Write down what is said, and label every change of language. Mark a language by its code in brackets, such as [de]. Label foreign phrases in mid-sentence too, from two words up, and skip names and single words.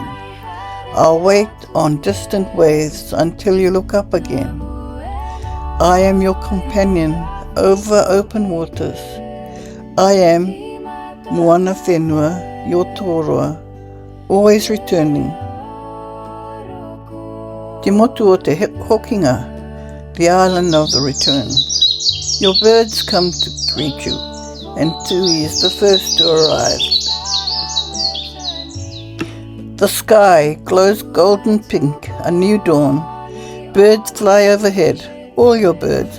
[en] I'll wait on distant waves until you look up again. I am your companion over open waters. I am Moanawhenua, your Toroa, always returning. [mi] Te motu o te hokinga, [en] the island of the return. Your birds come to greet you, and Tui is the first to arrive. The sky glows golden pink, a new dawn. Birds fly overhead, all your birds.